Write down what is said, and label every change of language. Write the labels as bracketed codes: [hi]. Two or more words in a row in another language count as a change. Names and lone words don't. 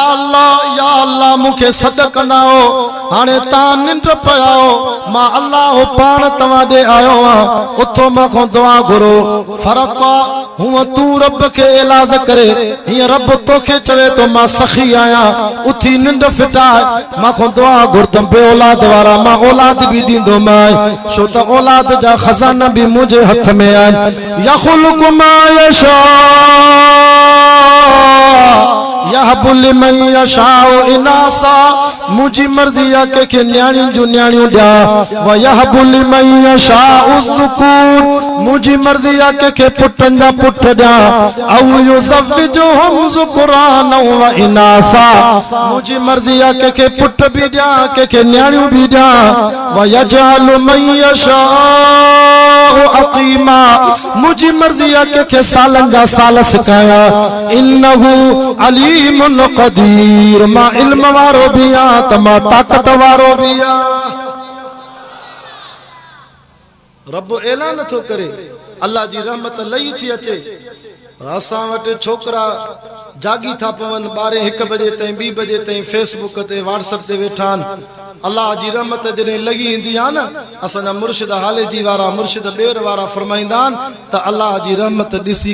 [sd] अल्लाह या अल्लाह मूंखे सद कंदाओ हाणे तव्हां निंड पयाओ मां अल्लाह पाण तव्हां ॾे आयो आहियां उथो मां दुआ घुरो फ़र्क़ु आहे हूअं तूं रब खे इलाज करे हीअं रब तोखे चवे थो मां सखी आहियां उथी निंड फिटाए मां दुआ घुरतम बे औलाद वारा मां औलाद बि ॾींदोमांइ छो त औलाद जा खज़ाना बि मुंहिंजे हथ में आहिनि [ar] يخلق ما يشاء يهب لمن يشاء إناثا [sd] मुंहिंजी मर्ज़ी आहे कंहिंखे न्याणियुनि जूं न्याणियूं ॾियां [ar] ويهب لمن يشاء الذكور [sd] मुंहिंजी मर्ज़ी आहे कंहिंखे पुटनि जा पुट ॾियां [ar] أو يزوجهم ذكرانا وإناثا [sd] मुंहिंजी मर्ज़ी आहे कंहिंखे पुट बि ॾियां कंहिंखे न्याणियूं बि ॾियां [ar] ويجعل من يشاء عقيما [sd] मुंहिंजी मर्ज़ी आहे कंहिंखे सालनि जा साल सिखायां [ar] إنه عليم قدير [sd] मां इल्म वारो बि आहियां त मां ताक़त वारो बि आहियां रब ऐलान थो करे अल्लाह जी रहमत लही थी अचे असां वटि छोकरा जागी था पवन 12-1 बजे ताईं 2 बजे ताईं फेसबुक ते व्हाट्सएप ते वेठा आहिनि अल्लाह जी रहमत जॾहिं लॻी ईंदी आहे न असांजा मुर्शिद हालेजी वारा मुर्शिद ॿेर वारा फरमाईंदा आहिनि त अल्लाह जी रहमत ॾिसी